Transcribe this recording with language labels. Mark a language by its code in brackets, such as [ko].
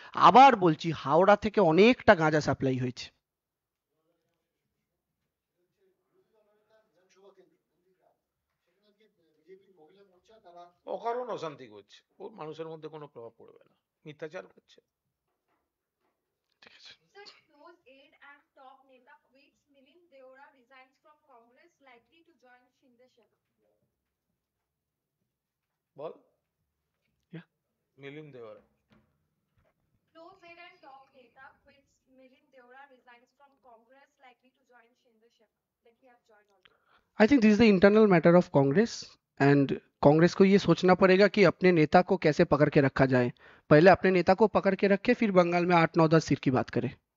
[bn] আবার বলছি, হাওড়া থেকে অনেকটা গাঁজা সাপ্লাই হয়েছে। বিধানসভা কেন্দ্র নন্দীগ্রাম, সেখানে আজকে বিজেপি মহিলা মোর্চা তারা অকারণ অশান্তি করছে, ও মানুষের মধ্যে কোনো প্রভাব পড়বে না, মিথ্যাচার করছে। ঠিক আছে। [en] Sir, close aide and top Neta quits. Milind Deora resigns from Congress, likely to join Shinde Seva. [bn] Ball. [en] Yeah. [bn] Milind দেওয়ার। [en] Close aide and top Neta quits. Milind Deora resigns from Congress, likely to join Shinde Seva. That we have joined already. I think this is the internal matter of Congress, and [hi] Congress को ये सोचना पड़ेगा कि अपने नेता को कैसे पकड़ के रखा जाए। पहले अपने नेता को पकड़ के रखे, फिर बंगाल में 8 9 10 सीट की बात करें।